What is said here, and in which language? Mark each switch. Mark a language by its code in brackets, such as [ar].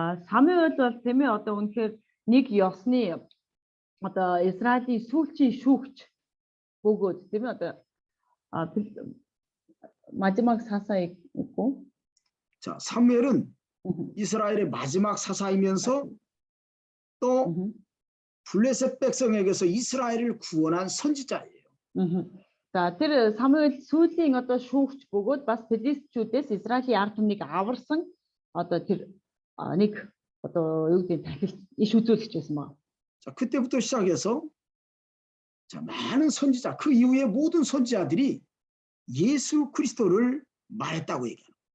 [mn] Самуэль бол тийм ээ одоо үнэхээр нэг ёсны одоо Израилийн сүүлчийн шүүгч бөгөөд тийм ээ одоо [ko] 마지막 사사이고. 자, 사무엘은 이스라엘의 마지막 사사이면서 또 블레셋 백성에게서 이스라엘을 구원한 선지자예요. [mn] За тэр Самуэль сүүлийн одоо шүүгч бөгөөд бас филистичүүдээс Израилийн ард түмнийг аварсан одоо тэр нэг одоо юу гэдэг тахил иш үзүүлэгч байсан ба. [ko] 자, 그때부터 시작해서 자, 많은 선지자 그 이후에 모든 선지자들이 예수 그리스도를 말했다고 얘기해요.